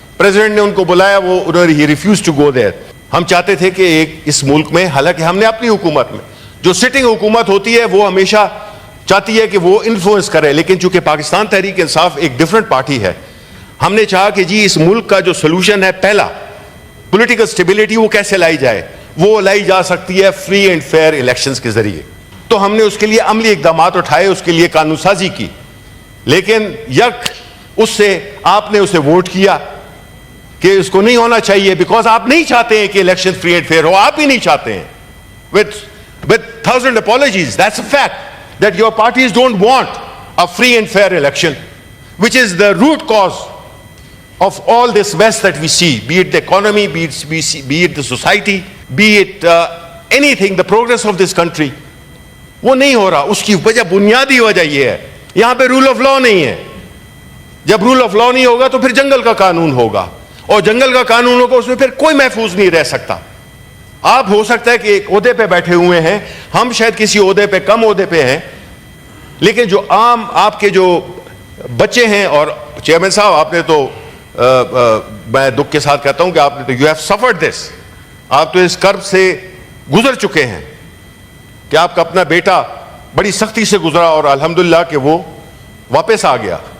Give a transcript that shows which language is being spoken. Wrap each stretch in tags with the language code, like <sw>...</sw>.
<ur>President نے ان کو بلایا، وہ ہی</ur> <en>Refuse to go there.</en> <ur>ہم چاہتے تھے کہ ایک اس ملک میں، حالانکہ ہم نے اپنی حکومت میں جو سٹنگ حکومت ہوتی ہے وہ ہمیشہ چاہتی ہے کہ وہ انفلوئنس کرے، لیکن چونکہ پاکستان تحریک انصاف ایک ڈیفرنٹ پارٹی ہے، ہم نے چاہا کہ جی اس ملک کا جو سلوشن ہے، پہلا پولیٹیکل سٹیبلٹی وہ کیسے لائی جائے؟ وہ لائی جا سکتی ہے فری اینڈ فیئر الیکشنز کے ذریعے. تو ہم نے اس کے لیے عملی اقدامات اٹھائے، اس کے لیے قانون سازی کی. لیکن اس سے آپ نے اسے ووٹ کیا کہ اس کو نہیں ہونا چاہیے، بیکاز آپ نہیں چاہتے ہیں کہ الیکشن فری اینڈ فیئر ہو. آپ ہی نہیں چاہتے ہیں.</ur> <en>with 1000 apologies, that's a fact that your parties don't want a free and fair election, which is the root cause of all this mess that we see, be it the economy, be it the society, be it anything, the progress of this country.</en> <ur>وہ نہیں ہو رہا. اس کی وجہ، بنیادی وجہ یہ ہے، یہاں پہ رول آف لا نہیں ہے. جب رول آف لا نہیں ہوگا تو پھر جنگل کا قانون ہوگا، اور جنگل کا قانون ہوگا، اس میں پھر کوئی محفوظ نہیں رہ سکتا. آپ ہو سکتا ہے کہ ایک عہدے پہ بیٹھے ہوئے ہیں, ہم شاید کسی عہدے پہ کم عہدے پہ ہیں, لیکن جو عام آپ کے جو بچے ہیں, اور چیئرمین صاحب آپ نے تو میں دکھ کے ساتھ کہتا ہوں کہ آپ نے تو</ur> <en>you have suffered this,</en> <ur>آپ تو اس کرب سے گزر چکے ہیں کہ آپ کا اپنا بیٹا بڑی سختی سے گزرا اور الحمدللہ کہ وہ واپس آ گیا.</ur>